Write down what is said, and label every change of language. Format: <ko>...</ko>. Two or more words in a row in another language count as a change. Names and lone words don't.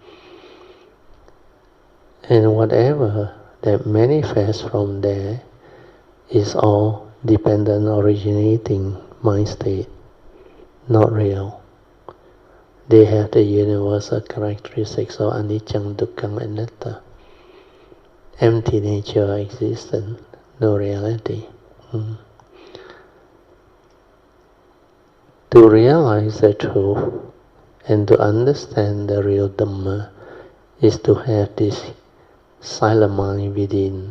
<en>And whatever that manifests from there is all dependent, originating mind state, not real. They have the universal characteristics of</en> <pi>anicca, dukkha, anatta.</pi> <en>Empty nature, existence, no reality. To realize the truth and to understand the real Dhamma is to have this silent mind within.</en>